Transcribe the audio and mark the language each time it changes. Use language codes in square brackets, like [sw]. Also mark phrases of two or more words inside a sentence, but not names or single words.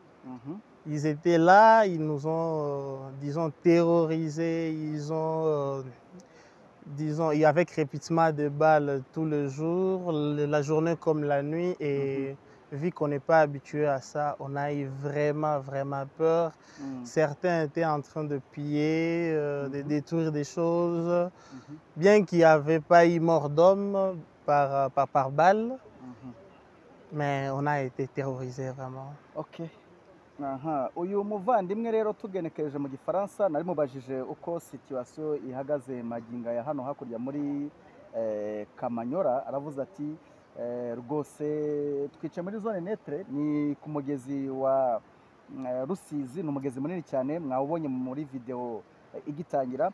[fr] Ils étaient là, ils nous ont, disons, terrorisés, disons, il y avait crépitement de balles tout le jour, la journée comme la nuit, et vu qu'on n'est pas habitué à ça, on a eu vraiment peur. Certains étaient en train de piller, de détruire des choses, bien qu'il n'y avait pas eu mort d'homme par balle, mais on a été terrorisés vraiment. Ok. [rw] Uyu muvandimwe rero tugenekereje mu gifaransa nari mubajije uko situation ihagaze maginga ya hano hakurya muri Kamanyola. Aravuze ati rwose twice muri [fr] zone netre, [rw] ni ku mugezi wa Rusizi, ni umugezi munini cyane mwawubonye muri video igitangira.